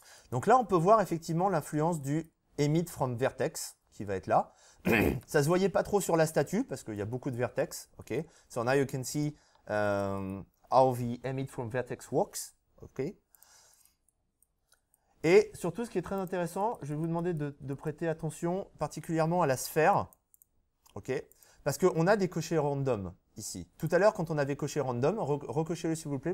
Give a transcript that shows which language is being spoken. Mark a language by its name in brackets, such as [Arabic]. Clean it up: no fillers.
[French] Donc là, on peut voir effectivement l'influence du emit from vertex qui va être là. Ça se voyait pas trop sur la statue parce qu'il y a beaucoup de vertex. Okay. [English] So now you can see how the emit from vertex works. Okay. [French] Et surtout, ce qui est très intéressant, je vais vous demander de prêter attention particulièrement à la sphère. Okay. Parce qu'on a des cochers random ici. Tout à l'heure, quand on avait coché random, recochez-le s'il vous plaît.